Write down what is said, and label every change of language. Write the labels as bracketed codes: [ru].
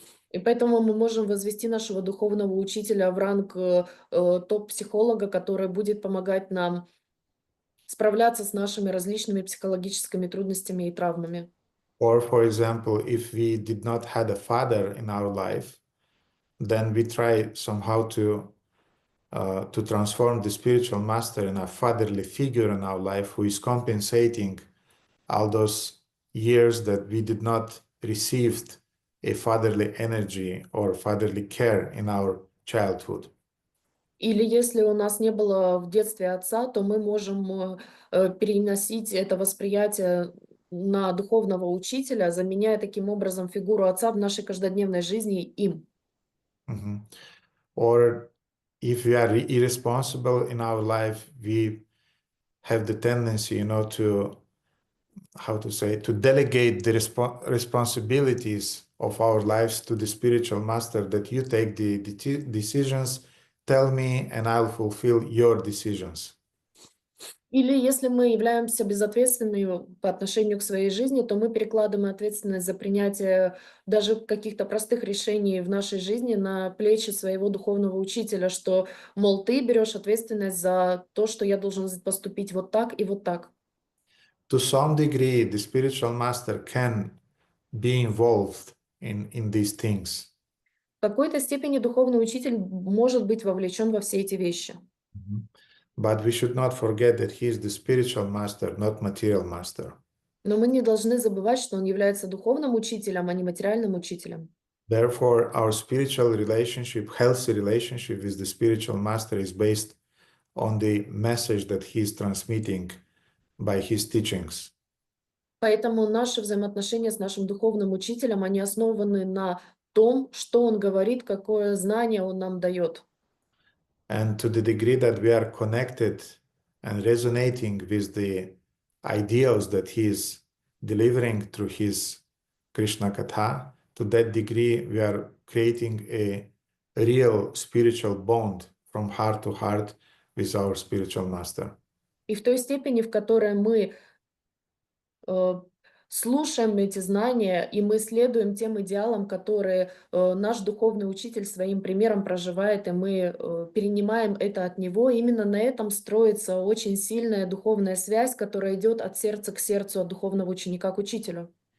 [ru] И поэтому мы можем возвести нашего духовного учителя в ранг топ-психолога, который будет помогать нам справляться с нашими различными психологическими трудностями и травмами. [en] Or, for example, if we did not have a father in our life, then we try somehow to transform the spiritual master in a fatherly figure in our life who is compensating all those years that we did not received a fatherly energy or fatherly care in our childhood. [ru] Или если у нас не было в детстве отца, то мы можем переносить это восприятие на духовного учителя, заменяя таким образом фигуру отца в нашей каждодневной жизни им. Mhm. [en] Or if we are irresponsible in our life, we have the tendency, to delegate the responsibilities of our lives to the spiritual master, that you take the decisions, tell me, and I'll fulfill your decisions. [ru] Или если мы являемся безответственными по отношению к своей жизни, то мы перекладываем ответственность за принятие даже каких-то простых решений в нашей жизни на плечи своего духовного учителя, что, мол, ты берешь ответственность за то, что я должен поступить вот так и вот так. [en] To some degree, the spiritual master can be involved in these things. [ru] В какой-то степени духовный учитель может быть вовлечен во все эти вещи. [en] But we should not forget that he is the spiritual master, not material master. [ru] Но мы не должны забывать, что он является духовным учителем, а не материальным учителем. [en] Therefore, our spiritual relationship, healthy relationship with the spiritual master is based on the message that he is transmitting by his teachings. [ru] Поэтому наши взаимоотношения с нашим духовным учителем, они основаны на том, что он говорит, какое знание он нам дает. [en] And to the degree that we are connected and resonating with the ideals that he is delivering through his Krishna Katha, to that degree we are creating a real spiritual bond from heart to heart with our spiritual master. [ru] И в той степени, в которой мы слушаем эти знания, и мы следуем тем идеалам, которые наш духовный учитель своим примером проживает, и мы перенимаем это от него. Именно на этом строится очень сильная духовная связь, которая идет от сердца к сердцу, от духовного ученика к учителю.